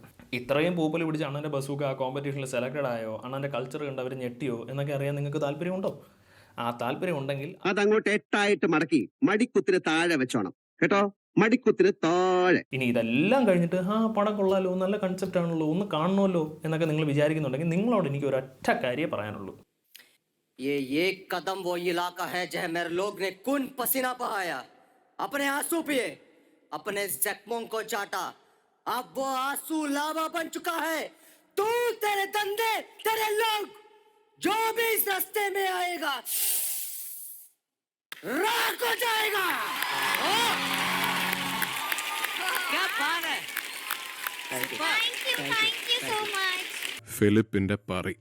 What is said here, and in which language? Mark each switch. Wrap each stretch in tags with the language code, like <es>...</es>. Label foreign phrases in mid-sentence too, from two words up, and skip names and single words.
<ml>ഇത്രയും പൂപ്പൽ പിടിച്ച് അണ്ണൻ്റെ ബസൂക്ക ആ കോമ്പറ്റീഷനിൽ സെലക്റ്റഡ് ആയോ, അണ്ണൻ്റെ കൾച്ചർ കണ്ട് അവർ ഞെട്ടിയോ എന്നൊക്കെ അറിയാൻ നിങ്ങൾക്ക് താല്പര്യമുണ്ടോ? ആ താല്പര്യം ഉണ്ടെങ്കിൽ അതങ്ങോട്ട് 8 മടക്കി മടിക്കുത്തിന് താഴെ വെച്ചോണം കേട്ടോ. മടിക്കുത്തിന് താഴെ. ഇനി ഇതെല്ലാം കഴിഞ്ഞിട്ട് പടം കൊള്ളാലോ, നല്ല കൺസെപ്റ്റ് ആണല്ലോ, ഒന്ന് കാണണമല്ലോ എന്നൊക്കെ നിങ്ങൾ വിചാരിക്കുന്നുണ്ടെങ്കിൽ നിങ്ങളോട് എനിക്ക് ഒരൊറ്റ കാര്യമേ പറയാനുള്ളൂ.</ml> <hi>ये एक कदम वो इलाका है जहाँ मेरे लोग ने खून पसीना बहाया, अपने आंसू पिए, अपने जख्मों को चाटा. अब वो आंसू लावा बन चुका है. तू, तेरे धंधे, तेरे लोग, जो भी इस रास्ते में आएगा राख हो जाएगा. क्या बात है.</hi> <en>Thank you so much.</en> <ml>ഫിലിപ്പിന്റെ പറി.</ml>